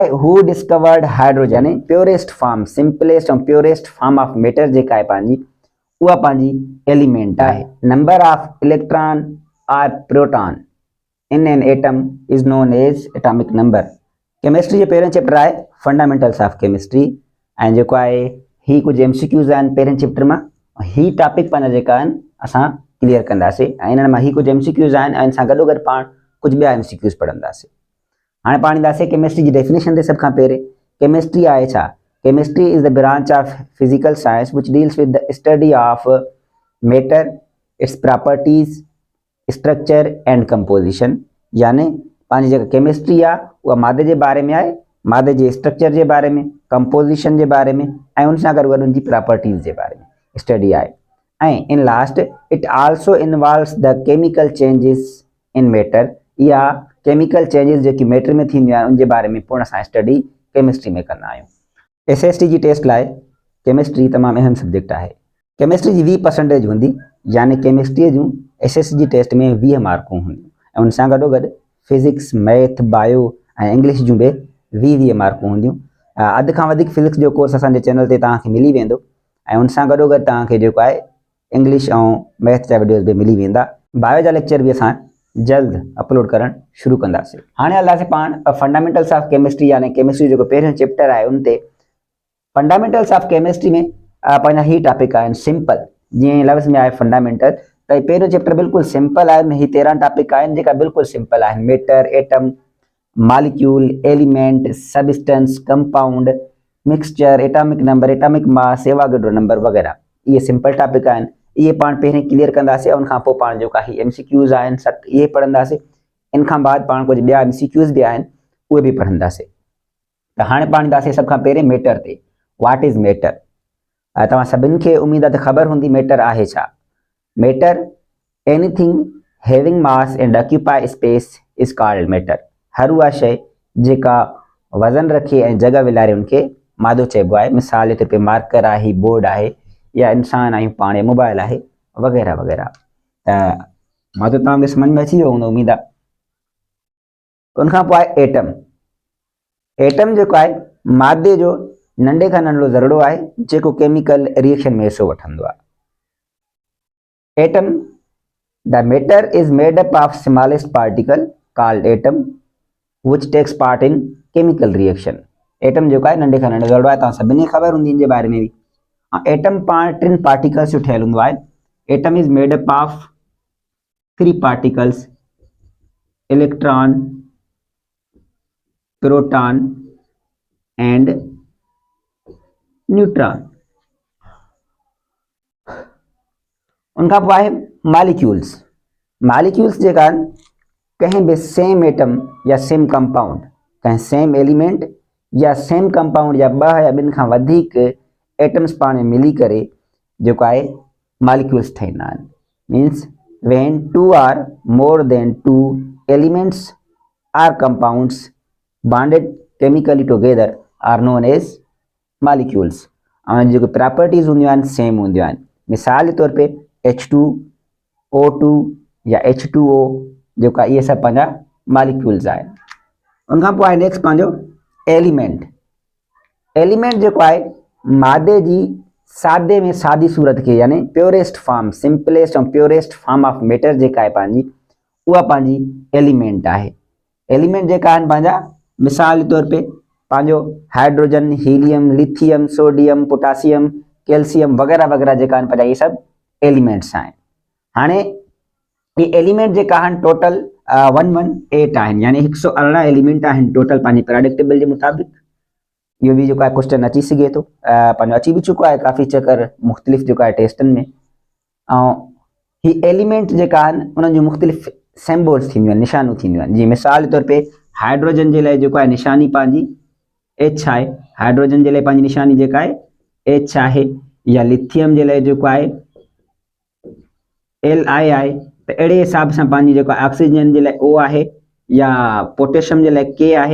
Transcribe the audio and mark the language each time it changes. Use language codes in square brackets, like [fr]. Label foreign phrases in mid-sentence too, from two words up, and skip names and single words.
[en] who discovered hydrogen yani purest form simplest aur purest form of matter [sd] जेका है पंहिंजी उहा पंहिंजी एलिमेंट आहे। [en] number of electron or proton in an atom is known as atomic number. [sd] केमिस्ट्री जो पहिरियों चैप्टर आहे [en] fundamentals of chemistry [sd] ऐं जेको आहे ही कुछ एमसीक्यूज़ आहिनि पहिरें चैप्टर में ही टॉपिक पंहिंजा जेका आहिनि असां क्लियर कंदासीं ऐं इन्हनि मां ही कुछ एमसीक्यूज़ आहिनि ऐं इन सां गॾोगॾु पाण कुछ ॿिया एमसीक्यूज़ पढ़ंदासीं। हाँ पाण ईंदासीं केमिस्ट्री की डेफिनेशन ते सब खां पहिरें केमिस्ट्री आहे छा। [en] chemistry is the branch of physical science which deals with the study of matter its properties structure and composition. [sd] यानी पंहिंजी जेका केमिस्ट्री आहे उहा मादे जे बारे में आहे, मादे जे स्ट्रक्चर जे बारे में, कंपोजिशन जे बारे में ऐं उन सां गॾु उनजी प्रॉपर्टीज जे बारे में स्टडी आहे। ऐं [en] in last it also involves the chemical changes in matter [sd] या [en] chemical changes [sd] जेकी मैटर में थींदियूं आहिनि उनजे बारे में पूर्ण असां स्टडी केमिस्ट्री में कंदा आहियूं। एसएसटी जी टेस्ट लाइ केमिस्ट्री तमामु अहम सब्जेक्ट आहे। केमिस्ट्री जी 20% हूंदी यानी केमिस्ट्री जूं एसएसटी जी टेस्ट में 20 मार्कूं हूंदियूं ऐं उन सां गॾोगॾु [en] physics math bio [sd] ऐं इंग्लिश जूं बि 20 मार्कूं हूंदियूं। अधु खां वधीक फिजिक्स जो कोर्स असांजे चैनल ते तव्हांखे मिली वेंदो ऐं उन सां गॾोगॾु तव्हांखे जेको आहे इंग्लिश ऐं मैथ जा वीडियोज़ बि मिली वेंदा। बायो जा लेक्चर बि असां जल्द अपलोड करण शुरू कंदासीं। हाणे हलंदासीं पाण [en] fundamentals of chemistry [sd] यानी केमिस्ट्री जो पहिरियों चैप्टर आहे उन ते। [en] fundamentals of chemistry [sd] में पंहिंजा ही टॉपिक आहिनि सिंपल जीअं लफ़्ज़ में आहे फंडामेंटल त पहिरियों चैप्टर बिल्कुलु सिंपल आहे। ही 13 टॉपिक आहिनि जेका बिल्कुलु सिंपल आहिनि। [en] matter atom molecule element substance compound mixture atomic number atomic mass Avogadro number [sd] वग़ैरह ये सिंपल टॉपिक आहिनि। ये पाण पहिरें क्लियर कंदासीं उन खां पोइ पाण जेका ही एमसीक्यूज़ आहिनि सभु इहे पढ़ंदासीं। इन खां बाद पाण कुछ ॿिया एमसीक्यूज़ भी आहिनि उहे बि पढ़ंदासीं। त हाणे पाण ईंदासीं सभ खां पहिरें मैटर ते। [en] what is matter? [sd] तव्हां सभिनी खे उम्मीद आहे त ख़बर हूंदी मैटर आहे छा। [en] matter anything having mass and occupy space is called matter. [sd] हर उहा शइ जेका वज़न रखे ऐं जगह विलारे उनखे मादो चइबो आहे। मिसाल जे तौर पे मार्कर आहे बोर्ड आहे या इंसान आहियूं पाण मोबाइल आहे वग़ैरह वग़ैरह। त मादो तव्हांखे समझ में अची वियो हूंदो उम्मीद आहे। उनखां पोइ आहे एटम। एटम जेको आहे मादे जो नंढे खां नंढो ज़रड़ो आहे जेको [en] chemical reaction [sd] में हिसो वठंदो आहे। [en] atom the matter is made up of smallest particle called atom which takes part in chemical reaction. [sd] एटम जेको आहे नंढे खां नंढो ज़रड़ो आहे। तव्हां सभिनी खे ख़बर हूंदी इन जे बारे में बि। एटम पाण 3 पार्टिकल्स जो ठहियल हूंदो आहे। [en] atom is made up of 3 particles electron proton and neutron. [sd] उनखां पोइ आहे मॉलिक्यूल्स। मॉलिक्यूल्स जेका आहिनि कहीं भी [en] same atom [sd] या [en] same compound [sd] कहीं [en] same element [sd] या [en] same compound [sd] या 2 या 2 खां वधीक एटम्स पाण में मिली करे जेको आहे मॉलिक्यूल्स ठहींदा आहिनि। [en] मीन्स when 2 or more than 2 elements or compounds bonded chemically together are known as molecules। [sd] ऐं जेको प्रॉपर्टीज़ हूंदियूं आहिनि सेम हूंदियूं आहिनि। मिसाल जे तौर पे H2O2 या H2O जेका इहे सभु पंहिंजा मॉलिक्यूल्स आहिनि। उनखां पोइ आहे नेक्स्ट पंहिंजो एलिमेंट। एलिमेंट जेको आहे मादे जी सादे में सादी सूरत के यानी [en] purest form simplest aur purest form of matter [sd] जेका है पंहिंजी उहा पंहिंजी एलिमेंट आहे। एलिमेंट जेका आहिनि पंहिंजा मिसाल के तौर पे पंहिंजो हाइड्रोजन हीलियम लिथियम सोडियम पोटासियम कैल्शियम वग़ैरह वग़ैरह जेका आहिनि पंहिंजा इहे सभु एलिमेंट्स आहिनि। हाणे ये एलिमेंट जेका आहिनि टोटल 118 आहिनि यानी 118 एलिमेंट आहिनि टोटल पंहिंजे [en] periodic table [sd] जे मुताबिक़। इहो भी जो है क्वेश्चन अची सके तो पंहिंजो अची भी चुको है काफ़ी चक्कर मुख्तलिफ जो है टेस्टन में। ही एलिमेंट जेका आहिनि उन्हनि जूं मुख्तलिफ सिंबल्स थींदियूं आहिनि निशानियूं थींदियूं आहिनि। जीअं मिसाल के तौर पे हाइड्रोजन जे लाइ जेको आहे निशानी पंहिंजी H आहे। हाइड्रोजन जे लाइ पंहिंजी निशानी जेका आहे H आहे या लिथियम जे लाइ जेको आहे Li आहे। त अहिड़े हिसाब सां पंहिंजी जेको ऑक्सीजन जे लाइ O आहे या पोटेशियम जे लाइ K आहे।